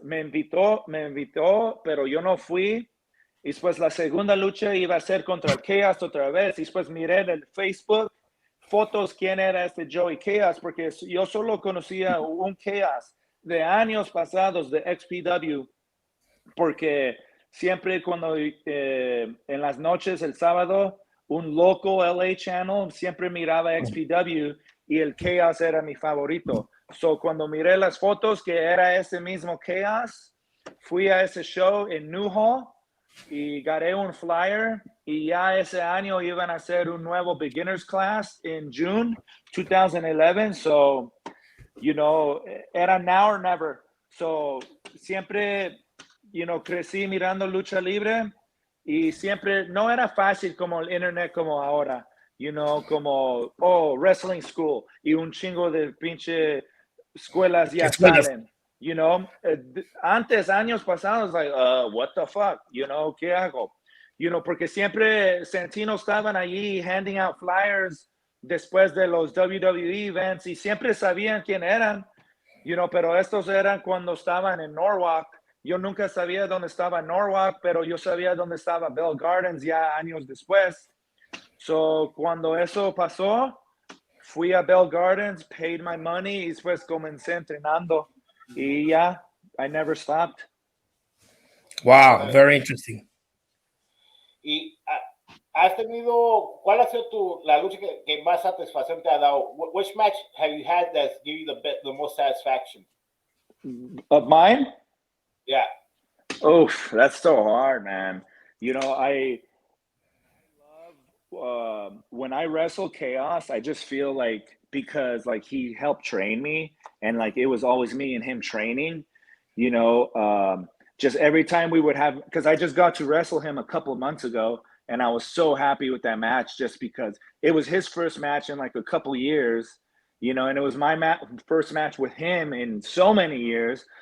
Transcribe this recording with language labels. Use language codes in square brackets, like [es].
[es] Me invitó, pero yo no fui. Y después la segunda lucha iba a ser contra el Chaos otra vez. Y después miré en el Facebook fotos quién era este Joey Chaos, porque yo solo conocía un Chaos de años pasados de XPW, porque siempre cuando en las noches el sábado, un loco LA channel siempre miraba XPW y el Chaos era mi favorito. So cuando miré las fotos que era ese mismo Chaos, fui a ese show en Newhall y gané un flyer y ya ese año iban a hacer un nuevo [en] beginners class in June 2011. So, you know, [es] era [en] now or never. [es] So siempre, [en] you know, [es] crecí mirando lucha libre y siempre no era fácil como el internet como ahora, you know, como, [en] oh, wrestling school [es] y un chingo de pinche escuelas ya salen, you know. Antes, años pasados, [en] like, what the fuck, you know, [es] ¿qué hago? [en] You know, [es] porque siempre Santino estaban allí [en] handing out flyers [es] después de los WWE events y siempre sabían quién eran, [en] you know, [es] pero estos eran cuando estaban en Norwalk. Yo nunca sabía dónde estaba Norwalk, pero yo sabía dónde estaba Bell Gardens ya años después. So, cuando eso pasó, fui a Bell Gardens, [en] paid my money [es] y después comencé entrenando. Y ya, [en] I never stopped. Wow, very interesting. [es] Y has tenido, ¿cuál ha sido la lucha que más satisfacción te ha dado? [en] Which match have you had that's give you the most satisfaction? Of mine? Yeah. Oof, that's so hard, man. You know, I love when I wrestle Chaos, I just feel like because like he helped train me and like it was always me and him training, you know, just every time we would have, because I just got to wrestle him a couple of months ago and I was so happy with that match just because it was his first match in like a couple of years, you know, and it was my first match with him in so many years.